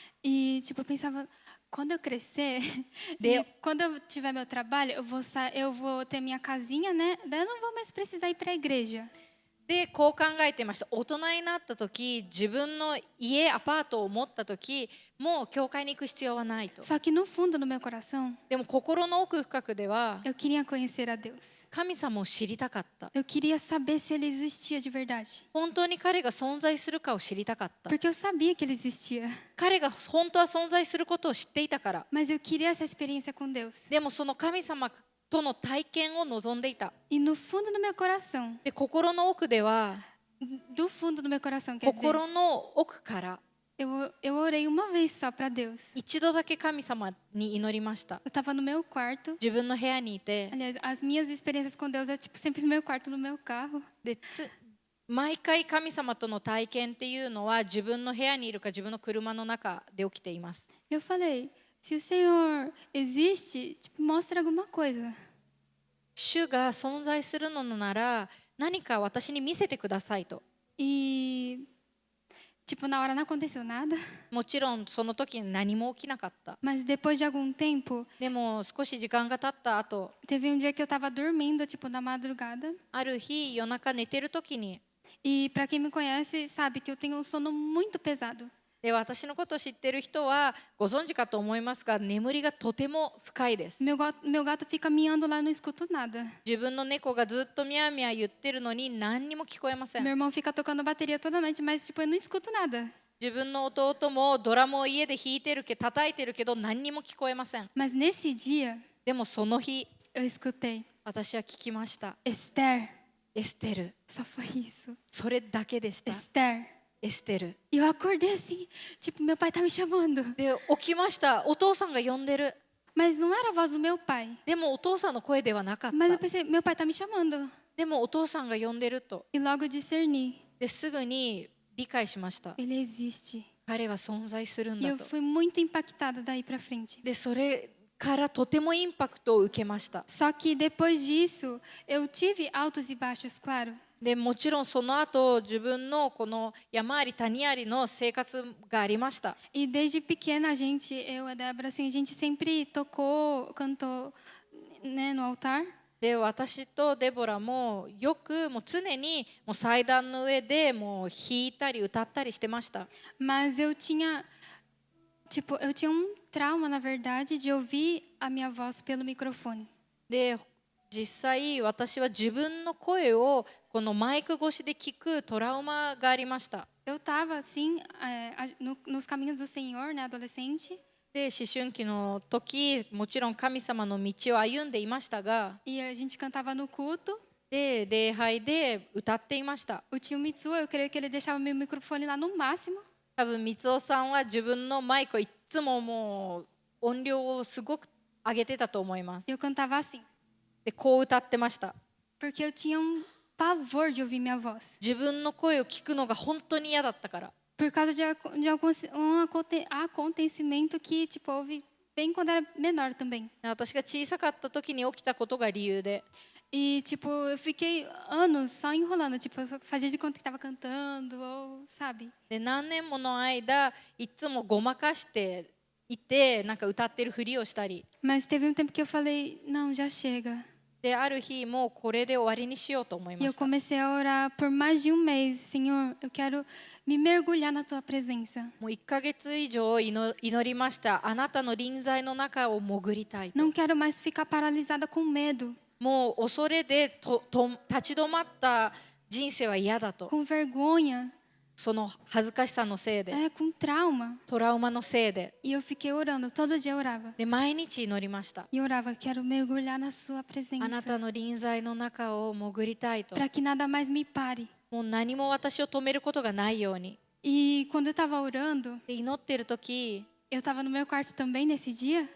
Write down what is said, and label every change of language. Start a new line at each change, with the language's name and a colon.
Portuguese: E tipo, eu pensava: quando eu crescer, quando eu tiver meu trabalho, eu vou ter minha casinha, né? Daí eu não vou mais precisar ir para a igreja.
Japanese: で、こう考えてました。大人になった時、自分の家、アパートを持った時、もう教会に行く必要はないと。
Portuguese: Só que no fundo do meu coração,
Japanese: でも心の奥深くでは
Portuguese: eu queria conhecer a Deus.
Japanese: 神様を知りたかった。
Portuguese: Eu queria saber se ele existia de verdade.
Japanese: 本当に彼が存在するかを知りたかった。
Portuguese: Porque eu sabia que ele existia.
Japanese: 彼が本当は存在することを知っていたから。
Portuguese: Mas eu queria essa experiência com Deus.
Japanese: でもその神様との体験を望んでいた。
Portuguese: E no fundo do meu coração,
Japanese: で、心の奥では
Portuguese: do fundo do meu coração, quer dizer,
Japanese: 心の奥から
Portuguese: eu orei uma vez só para Deus.
Japanese: 一度だけ神様に祈りました。
Portuguese: Eu estava no meu quarto.
Japanese: 自分の部屋にいて、
Portuguese: Aliás, as minhas experiências com Deus é tipo sempre no meu quarto, no meu carro.
Japanese: で毎回神様との体験っていうのは自分の部屋にいるか自分の車の中で起きています。
Portuguese: Eu falei: se o Senhor existe, tipo, mostra alguma coisa.
Japanese: 主が存在するのなら何か私に見せてくださいと。
Portuguese: E tipo, na hora não aconteceu nada.
Japanese: もちろんその時に何も起きなかった。
Portuguese: Mas depois de algum tempo,
Japanese: でも少し時間が経った後、
Portuguese: teve um dia que eu estava dormindo, tipo, na madrugada.
Japanese: ある日夜中寝てる時に、
Portuguese: E para quem me conhece, sabe que eu tenho um sono muito pesado.
Japanese: で私のことを知ってる人はご存知かと思いますが、眠りがとても深いです。
Portuguese: Meu gato fica miando lá, eu não escuto nada.
Japanese: 自分の猫がずっとミャーミャー言ってるのに何にも聞こえません。
Portuguese: Meu irmão fica tocando bateria toda noite, mas tipo, eu não escuto nada.
Japanese: 自分の弟もドラムを家で弾いてる叩いてるけど何にも聞こえません。
Portuguese: Mas nesse dia,
Japanese: でもその日
Portuguese: eu escutei:
Japanese: 私は聞きました。
Portuguese: Esther.
Japanese: エステル。
Portuguese: Só foi isso.
Japanese: それだけでした。
Portuguese: Esther.
Japanese: エステル。
Portuguese: E eu acordei assim, tipo, meu pai tá me chamando.
Japanese: で起きました。お父さんが呼んでる。
Portuguese: Mas não era a voz do meu pai.
Japanese: でもお父さんの声ではなかっ
Portuguese: Mas eu
Japanese: た。
Portuguese: pensei: meu pai tá me chamando.
Japanese: でもお父さんが呼んでると。
Portuguese: E logo discerni:
Japanese: ですぐに理解しました。
Portuguese: ele existe.
Japanese: 彼は存在するん
Portuguese: E
Japanese: だ
Portuguese: eu
Japanese: と。
Portuguese: fui muito impactada daí pra frente.
Japanese: でそれからとてもインパクトを受けました。
Portuguese: Só que depois disso, eu tive altos e baixos, claro.
Japanese: でもちろんその後自分のこの山あり谷ありの生活がありました。
Portuguese: E desde pequena a gente, eu e a Débora, assim, a gente sempre tocou, cantou, né, no altar.
Japanese: で私とデボラもよくもう常にもう祭壇の上でもう弾いたり歌ったりしてました。
Portuguese: Mas eu tinha, tipo, eu tinha um trauma, na verdade, de ouvir a minha voz pelo microfone.
Japanese: で実際私は自分の声をこのマイク越しで聞くトラウマがありました。
Portuguese: Eu estava, assim, nos caminhos do Senhor, né, adolescente.
Japanese: で思春期の時もちろん神様の道を歩んでいましたが、
Portuguese: E a gente cantava no culto.
Japanese: で礼拝で歌っていました。
Portuguese: O tio Mitsuo, eu creio que ele deixava meu microfone lá no máximo.
Japanese: 多分三尾さんは自分のマイクをいつももう音量をすごく上げてたと思います。
Portuguese: Eu cantava assim,
Japanese: でこう歌ってました。
Portuguese: porque eu tinha um pavor de ouvir minha voz.
Japanese: 自分の声を聞くのが本当に嫌だったから。
Portuguese: por causa de um acontecimento que tipo houve bem quando era menor também.
Japanese: 私が小さかった時に起きたことが理由で、
Portuguese: E tipo, eu fiquei anos só enrolando, tipo, eu só fazia de conta que estava cantando ou, sabe?
Japanese: で何年もの間いつもごまかしていて、なんか歌ってるふりをしたり
Portuguese: Mas teve um tempo que eu falei, não, já chega.
Japanese: で、ある日もうこれで終わりにしようと思い
Portuguese: E
Japanese: ま
Portuguese: eu
Japanese: した。
Portuguese: comecei a orar por mais de um mês, Senhor, eu quero me mergulhar na tua presença.
Japanese: もう1ヶ月以上祈りました。あなたの臨在の中を潜りたいと。
Portuguese: Não quero mais ficar paralisada com medo,
Japanese: もう恐れで立ち止まった人生は嫌だと。
Portuguese: com vergonha,
Japanese: その恥ずかしさのせいで、
Portuguese: com trauma.
Japanese: トラウマのせいで。
Portuguese: E eu fiquei orando, todo dia eu orava.
Japanese: で、毎日祈りました。
Portuguese: E eu orava, quero mergulhar na sua
Japanese: あなた
Portuguese: presença,
Japanese: の臨在の中を潜りたいと。
Portuguese: para que nada mais me pare.
Japanese: もう何も私を止めることがないように。
Portuguese: E quando eu estava orando,
Japanese: で、祈ってる時、
Portuguese: eu estava no meu quarto também nesse dia.